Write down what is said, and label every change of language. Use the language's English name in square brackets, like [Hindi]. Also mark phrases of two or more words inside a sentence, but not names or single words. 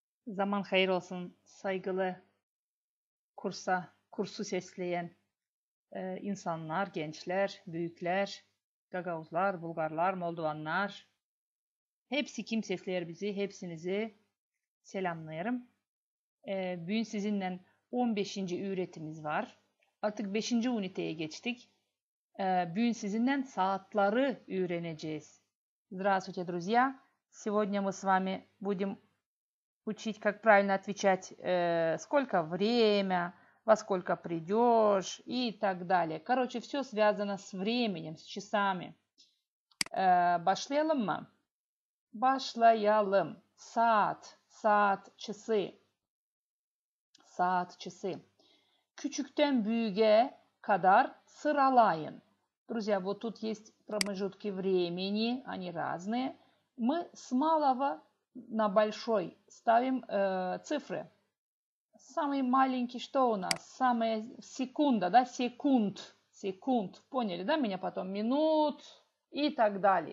[Gagauz] Zaman hayır olsun saygılı kursu sesleyen insanlar, gençler, büyükler, Gagavuzlar, Bulgarlar, Moldovanlar. Hepsi kim sesler bizi, hepsinizi selamlayarım. Bugün sizinle 15. üretimiz var. Artık 5. üniteye geçtik. Bugün sizinle saatleri öğreneceğiz. [Russian] Здравствуйте, друзья! Сегодня мы с вами будем учить, как правильно отвечать, сколько время, во сколько придешь и так далее. Короче, все связано с временем, с часами. [Gagauz] Başlayalım mı? Başlayalım. Saat, часы. Saat, часы. Küçükten büyüğe kadar sıralayın. [Russian] Друзья, вот тут есть промежутки времени, они разные. Мы с малого на большой ставим цифры. Самый маленький что у нас? Самая секунда, да? Секунд. Поняли, да, меня потом? Минут и так далее.